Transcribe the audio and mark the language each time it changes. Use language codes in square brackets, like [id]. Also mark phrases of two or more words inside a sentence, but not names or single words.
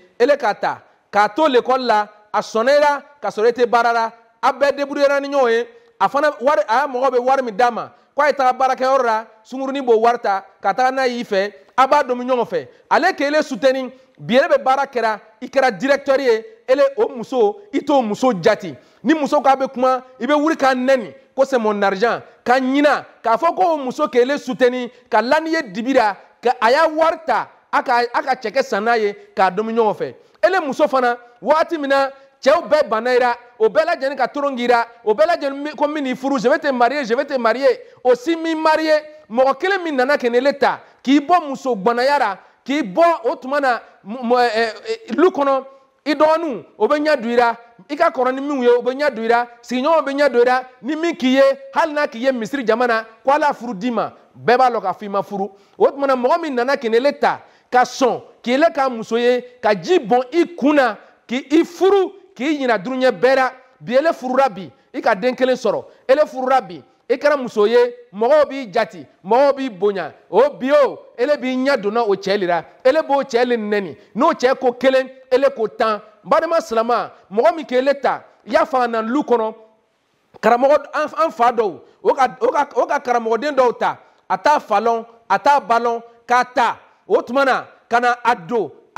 [bm] ele k'a ta k'a to l'école la a sɔnna e la ka sɔrɔ e tɛ baara la a bɛɛ débrouillera ni ɲɔgɔn ye a fana wari a mɔgɔ bɛ wari min d'a ma k'a ye taga baarakɛyɔrɔ la sunkurunin b'o wari ta ka taga n'a y'i fɛ a b'a dɔn ɲɔgɔn fɛ ale k'ele soutenir bi ele bɛ baara kɛra i kɛra directeur ye ele o muso i t'o muso jati ni muso k'a bɛ kuma i bɛ wuli k'a nɛni ko [fr] c'est mon argent [bm] ka ɲina k'a fɔ ko o muso k'ele soutenir ka lani ye dibi la ka a y'a wari ta a ka cɛkɛ san n'a ye k'a dɔn ɲɔgɔn fɛ ele muso fana waati min na cɛw bɛɛ banna i la o bɛɛ lajɛlen ka torongi i la o bɛɛ lajɛlen ko min n'i furu [fr] je vais te marier je vais te marier [bm] o si m'i marier mɔgɔ kelen min nana ka n'ele ta k'i bɔ muso gbannaya la k'i bɔ o tuma na lu kɔnɔ i dɔgɔninw o bɛ ɲɛ don i la i ka kɔrɔ ni minnu ye o bɛ ɲɛ don i la sigiɲɔgɔnw bɛ ɲɛ don i la ni min k'i ye hali n'a k'i ye misiri jamana ko ala furu d'i ma bɛɛ b'a lɔn k'a fɔ i ma furu o tuma na mɔgɔ min nana ka n'ele ta ka sɔn k'ele k'a muso ye ka ji bɔn i kun na k'i furu k'i ɲina dunuɲɛ bɛɛ la bi ele furura bi i ka den kelen sɔrɔ ele furura bi i kɛra muso ye mɔgɔw b'i jati mɔgɔw b'i bonya o bi o ele b'i ɲɛ donna o cɛ le la ele b'o cɛ le nɛni n'o cɛ ko kelen ele ko 10 n balima silama mɔgɔ min k'ele ta i y'a fɔ a na lu kɔnɔ karamɔgɔ an fa dɔw o ka karamɔgɔden dɔw ta a t'a falɔn a t'a balɔn k'a ta o tuma na ka na a don a